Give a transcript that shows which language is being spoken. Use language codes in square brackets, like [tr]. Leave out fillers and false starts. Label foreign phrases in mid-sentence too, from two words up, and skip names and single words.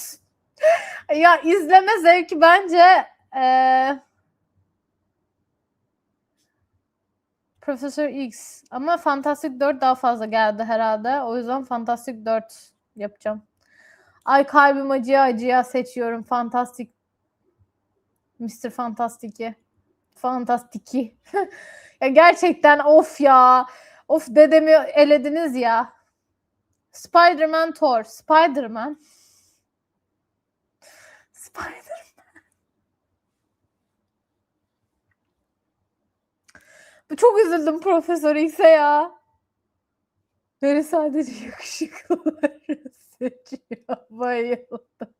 [tr] Ya izleme zevki bence Profesör X ama Fantastic 4 daha fazla geldi herhalde. O yüzden Fantastic 4 yapacağım. Ay kalbim acıya seçiyorum Fantastic Mr. Fantastic'i. Fantastic'i. Ya gerçekten of ya. Of dedemi elediniz ya. Spider-Man Thor. Spider-Man. Çok üzüldüm Profesör X'e ya. Beni sadece yakışıklıları seçiyor.